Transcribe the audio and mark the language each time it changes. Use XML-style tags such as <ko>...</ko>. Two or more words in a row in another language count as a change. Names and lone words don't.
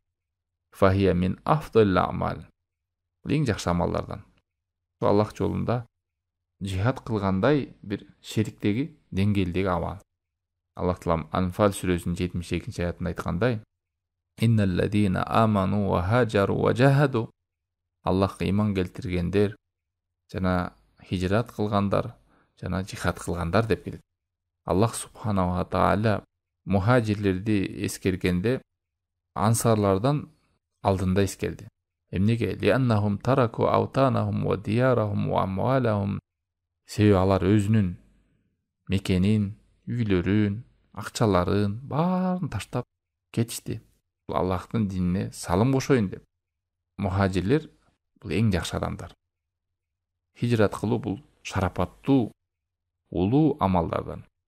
<ar>فهي من أفضل عمل.</ar> <ky>Эң жакшы амалдардан. Аллах жолунда жихад кылгандай бир шериктеги деңгээлдеги амал. Аллах Таалам Анфал сүрөсүнүн 72 аятында айткандай:</ky> <ar>"إن الذين آمنوا وهاجروا وجاهدوا".</ar> <ky>Аллахка иман келтиргендер жана хижрат кылгандар жана жихад кылгандар деп келет.</ky> <ar>الله سبحانه وتعالى</ar> <ky>мухажирлерди эскергенде ансарлардан алдында эскерди. Эмнеге?</ky> <ar>لأنهم تركوا أوطانهم وديارهم وأموالهم.</ar> <ky>Себеби алар өзүнүн мекенин, үйлөрүн, акчаларын баарын таштап кетишти. Аллахтын динине салым кошоюн деп. Мухажирлер бул эң жакшы адамдар. Хижрат кылуу бул шарапаттуу, улуу амалдардан.</ky>